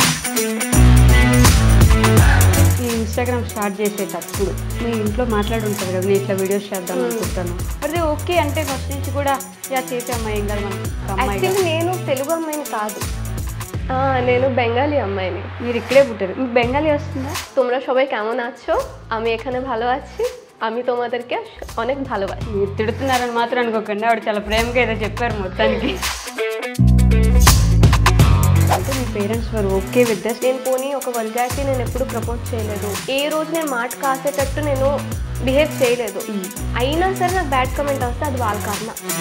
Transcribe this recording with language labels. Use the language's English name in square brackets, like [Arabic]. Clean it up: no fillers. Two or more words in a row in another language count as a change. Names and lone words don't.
[Telugu] ఈ ఇన్స్టాగ్రామ్ స్టార్ట్ చేసేటప్పుడు మీ ఇంట్లో మాట్లాడి ఉంటారు కదా, నేను ఇట్లా వీడియోస్ చేద్దాం అనుకుంటాను, అదే ఓకే అంటే ఫస్ట్ నుంచి కూడా చేసే అమ్మాయి ఏం కాదు మనకి. యాక్చువల్లీ నేను తెలుగు అమ్మాయిని కాదు, నేను బెంగాలీ అమ్మాయిని. మీరు ఇక్కడే పుట్టారు, మీకు బెంగాలీ వస్తుందా? [Bangla] তোমরা সবাই কেমন আছো? আমি এখানে ভালো আছি, আমি তোমাদেরকে অনেক ভালোবাসি. [Telugu] మీరు తిడుతున్నారని మాత్రం అనుకోకండి, ఆవిడ చాలా ప్రేమగా ఏదో చెప్పారు మొత్తానికి. అంటే మీ పేరెంట్స్ వారు [English] okay with that? [Telugu] నేను పోనీ ఒక వల్గారిటీ నేను ఎప్పుడు ప్రపోజ్ చేయలేదు, ఏ రోజు నేను మాట కాసేటట్టు నేను బిహేవ్ చేయలేదు. అయినా సరే నాకు [English] bad comment [Telugu] వస్తే అది వాళ్ళ కారణం.